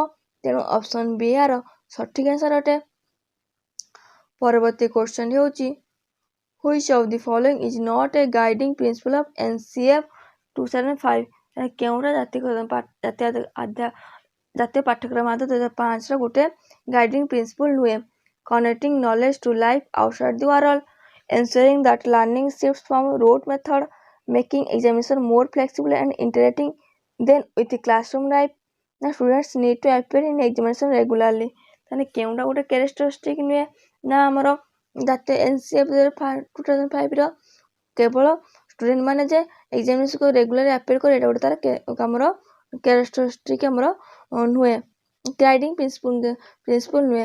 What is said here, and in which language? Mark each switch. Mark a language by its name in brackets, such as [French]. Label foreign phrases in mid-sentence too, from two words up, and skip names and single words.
[Odia] ତେଣୁ ଅପସନ୍ ବି ଏହାର ସଠିକ୍ ଆନ୍ସର ଅଟେ। ପରବର୍ତ୍ତୀ କ୍ୱେଶ୍ଚନ୍ ହେଉଛି [English] Which of the following is not a guiding principle of NCF 2005? [Odia] କେଉଁଟା ଜାତୀୟ ପାଠ୍ୟକ୍ରମ ଆଧାର 2005ର ଗୋଟେ [English] guiding principle [Odia] ନୁହେଁ? [English] connecting knowledge to life outside the world, ensuring that learning shifts from rote method, making examination more flexible and interacting then with the classroom life. The students need to appear in examination regularly. [Odia] ତାହେଲେ କେଉଁଟା ଗୋଟେ କ୍ୟାରେକ୍ଟରିଷ୍ଟିକ୍ ନୁହେଁ ନା ଆମର ଜାତୀୟ NCF 2005 କେବଳ ଷ୍ଟୁଡେଣ୍ଟ ମାନେ ଯେ ଏକ୍ସାମିନେସନକୁ [English] regular appear [Bangla] করে এটা [Odia] ଗୋଟେ ତାର ଆମର କ୍ୟାରେକ୍ଟରିଷ୍ଟିକ୍ ଆମର ନୁହେଁ, [English] guiding principle [Odia] ନୁହେଁ।